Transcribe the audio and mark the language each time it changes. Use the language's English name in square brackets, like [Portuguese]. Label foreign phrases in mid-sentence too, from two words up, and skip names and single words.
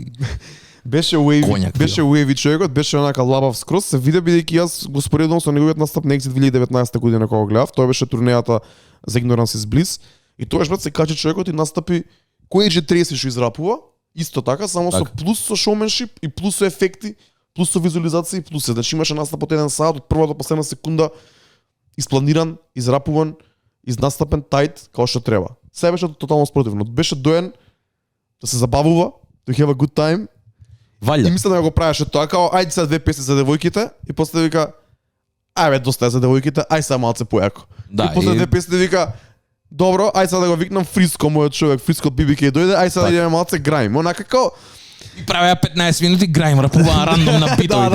[Macedonian] Беше wavy човекот, беше онака лабав скрос, се виде бидејќи јас го споредувам со неговиот настап на Exit 2019 година кога го гледав, тоа беше турнејата за Ignorance is Bliss и тоаш брат се качи човекот и настапи кој AJ Трейси што израпува, исто така, само со плюс со шоуменшип и плюс со ефекти, плюс со визуализација и плюс се, значи имаше настап од 1 сат од првата до последна секунда испланиран, израпуван, изнастапен тајт како што треба. Се беше тотално спротивно. Беше доен да се забавува, [English] to have a good time. [Macedonian] Валја. И мисля да го правеше тоа, као ајде сега 2 песни за девојките и после вика ајде доста е за девојките, ај сега малце појако. Да, и после 2 песни вика добро, ај сега да го викнам Фриско, мојот човек, Фриско од BBK дојде, ај сега да идеме малце граим. Онака како И правеа 15 минути граим, рапуваа рандом на битови.